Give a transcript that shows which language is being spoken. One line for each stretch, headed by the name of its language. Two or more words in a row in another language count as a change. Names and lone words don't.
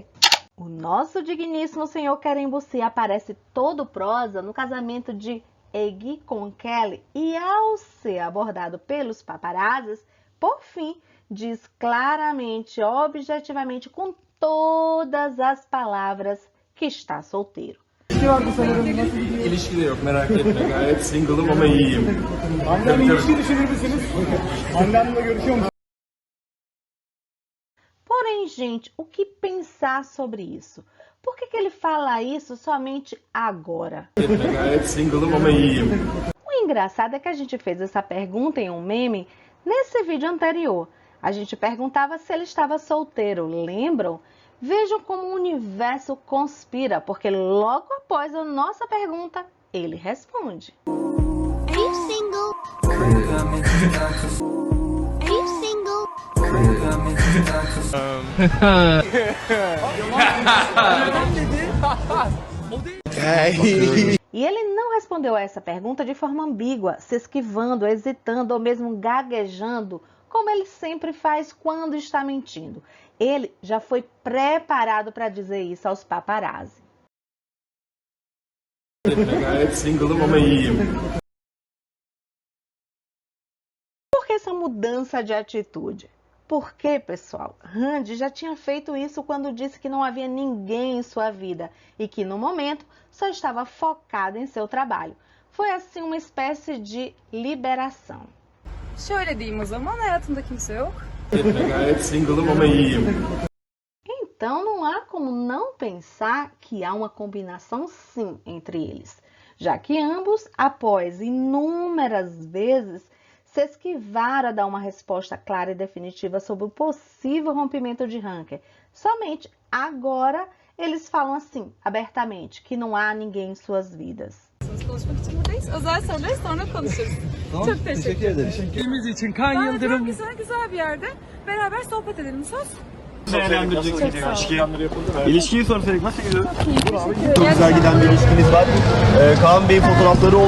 Portuguese: O nosso digníssimo senhor Kerem Bürsin aparece todo prosa no casamento de Ege com Kelly e ao ser abordado pelos paparazzis, por fim, diz claramente, objetivamente, com todas as palavras que está solteiro.
Turkish: İlişki de yok, merak etme, gayet single'ım ama iyiyim. Hande'yle ilişki düşünür müsünüz? Hande Hanım'la görüşüyor musunuz?
Portuguese: Porém, gente, o que pensar sobre isso? Por que ele fala isso somente agora?
Turkish: Gayet single'ım ama iyiyim.
Portuguese: O engraçado é que a gente fez essa pergunta em um meme nesse vídeo anterior. A gente perguntava se ele estava solteiro, lembram? Vejam como o universo conspira, porque logo após a nossa pergunta, ele responde.
English: Are you single? Are you single?
Portuguese: E ele não respondeu a essa pergunta de forma ambígua, se esquivando, hesitando ou mesmo gaguejando, como ele sempre faz quando está mentindo. Ele já foi preparado para dizer isso aos paparazzi. Gayet single'ım ama iyiyim. Por que essa mudança de atitude? Porque, pessoal, Hande já tinha feito isso quando disse que não havia ninguém em sua vida e que, no momento, só estava focado em seu trabalho. Foi, assim, uma espécie de liberação.
Turkish: Şöyle diyeyim o zaman, hayatımda kimse yok. Gayet single'ım ama iyiyim.
Portuguese: Então, não há como não pensar que há uma combinação, sim, entre eles, já que ambos, após inúmeras vezes, se esquivaram a dar uma resposta clara e definitiva sobre o possível rompimento de Hanke. Somente agora eles falam assim, abertamente, que não há ninguém em suas vidas.
Turkish: Konuşmak için buradayız. Özel soruları sonra konuşuruz. Çok teşekkür ederim. İlgimiz için Kaan Çok Yıldırım güzel bir yerde beraber sohbet edelim. Söz. değerlendirecek İlişkiyi sorsak nasıl gidiyor? Çok güzel giden bir ilişkiniz var. Kaan Bey'in fotoğrafları oldu.